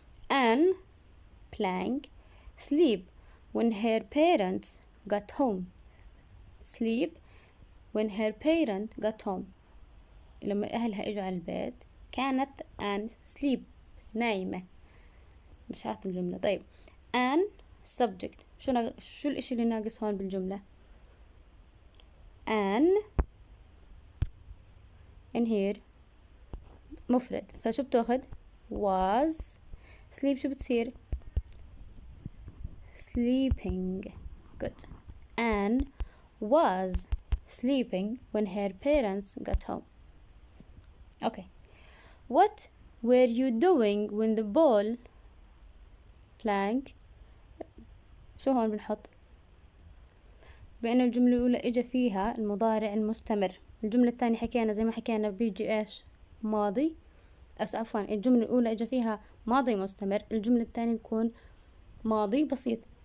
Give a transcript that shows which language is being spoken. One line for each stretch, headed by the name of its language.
English: Anne blank sleep when her parents got home. sleep when her parent got home.
Arabic: لما أهلها إجوا على البيت كانت Anne sleep نايمة. مش عارفة الجملة. طيب Anne subject. شو الإشي اللي ناقص هون بالجملة؟ Anne in here مفرد، فشو بتاخد؟ was.
English: sleep
Arabic: شو بتصير؟
English: sleeping. good. Anne was sleeping when her parents got home. okay what were you doing when the ball blank.
Arabic: شو هون بنحط؟ بأنه الجملة الأولى إجا فيها المضارع المستمر، الجملة الثانية حكينا زي ما حكينا بيجي إيش؟ ماضي. عفوا الجملة الأولى إجا فيها ماضي مستمر، الجملة الثانية بيكون ماضي بسيط.